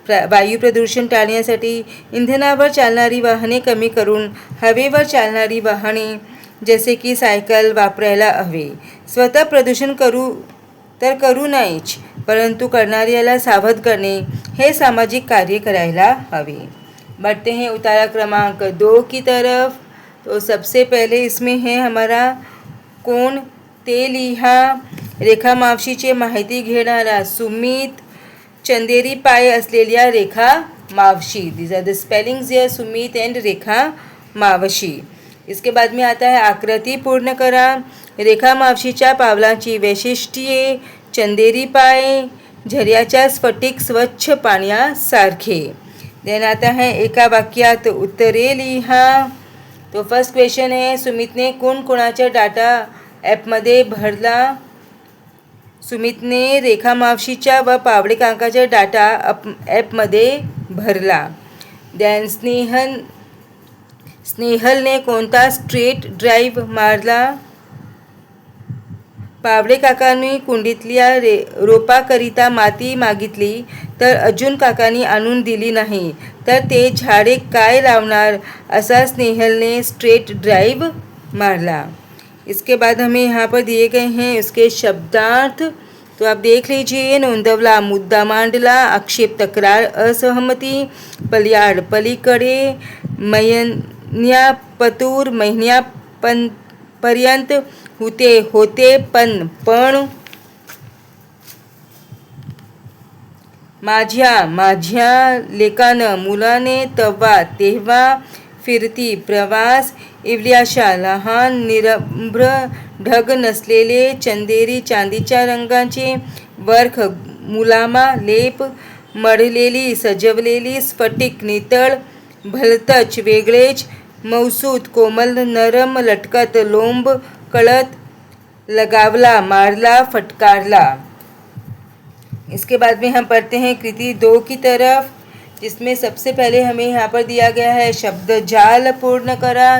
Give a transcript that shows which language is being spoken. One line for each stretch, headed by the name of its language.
Marathi: वायू प्रदूषण टाळण्यासाठी इंधनावर चालणारी वाहने कमी करून हवेवर चालणारी वाहने जसे की सायकल वापरायला हवे. स्वतः प्रदूषण करू नयेच, परंतु करणाऱ्याला सावध करणे हे सामाजिक कार्य करायला हवे.
Hindi: बढ़ते हैं उतारा क्रमांक 2 की तरफ. तो सबसे पहले इसमें है हमारा
Marathi: कोण ते लिहा. रेखा मावशीचे माहिती घेणारा सुमित. चंदेरी पाय असलेल्या रेखा मावशी.
English: These are the spellings here, Sumit and Rekha मावशी.
Hindi: इसके बाद में आता है
Marathi: आकृती पूर्ण करा. रेखा मावशीच्या पावलांची वैशिष्ट्ये. चंदेरी पाय, झऱ्याच्या स्फटिक स्वच्छ पाण्यासारखे.
English: then
Hindi: आता है
Marathi: एका वाक्यात उत्तरे लिहा.
Hindi: तो फर्स्ट क्वेश्चन है
Marathi: सुमितने कोणाच्या डाटा ॲपमध्ये भरला. सुमितने रेखा मावशीच्या व पावडे काकाच्या डाटा ॲपमध्ये भरला.
English: then
Marathi: स्नेहलने कोणता स्ट्रेट ड्राईव्ह मारला. पावडे काकांनी कुंडीतल्या रोपाकरिता माती मागितली तर अर्जुन काकांनी आणून दिली नाही तर ते झाडे काय लावणार असा स्नेहलने स्ट्रेट ड्राइव मारला.
Hindi: इसके बाद हमें यहाँ पर दिए गए हैं उसके शब्दार्थ, तो आप देख लीजिए.
Marathi: नोंदवला, मुद्दा मांडला, आक्षेप, तक्रार, असहमती, पल्याड, पलीकडे, महिन्यापतूर, महिन्यापर्यंत, होते पण, माझ्या लेकानं, मुलाने, तेव्हा, फिरती, प्रवास, इवल्याशा, लहान, निरभ्र, ढग नसलेले, चंदेरी, चांदीच्या रंगाचे, वर्ख, मुलामा, लेप, मढलेली, सजवलेली, स्फटिक, नितळ, भलतच, वेगळेच, मौसूद, कोमल, नरम, लटकत, लोंब, कळत, लगावला, मारला, फटकारला.
Hindi: इसके बाद में हम पढ़ते हैं कृति 2 की तरफ, जिसमें सबसे पहले हमें यहाँ पर दिया गया है
Marathi: शब्द जाल पूर्ण करा.